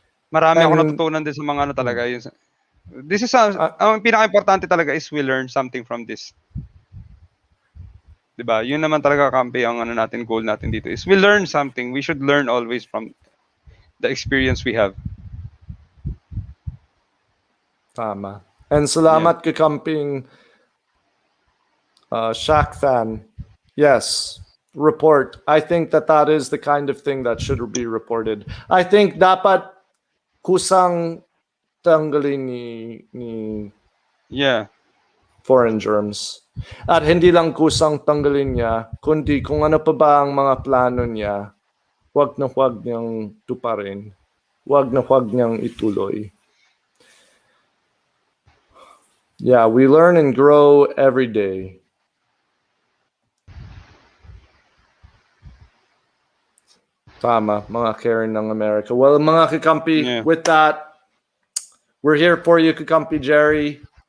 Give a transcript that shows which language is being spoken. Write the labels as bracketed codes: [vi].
[tl] Marami ako natutunan din sa mga talaga. [en] This is [tl] ang pinaka-importante talaga [en] is we learn something from this. [tl] 'Di ba? Yun naman talaga kampi ang natin, goal natin dito [en] is we learn something. We should learn always from the experience we have. [tl] Tama. And salamat Kakamping Shaq fan. [en] Yes, report. I think that is the kind of thing that should be reported. I think [tl] dapat kusang tanggalin ni foreign germs. At hindi lang kusang tanggalin niya, kundi kung ano pa ba ang mga plano niya, huwag niyang tuparin. Huwag niyang ituloy. [en] Yeah, we learn and grow every day. [tl] Tama, mga Karen ng America. [en] Well, [tl] mga kakampi, [en] with that, we're here for you, Kakampi Jerry.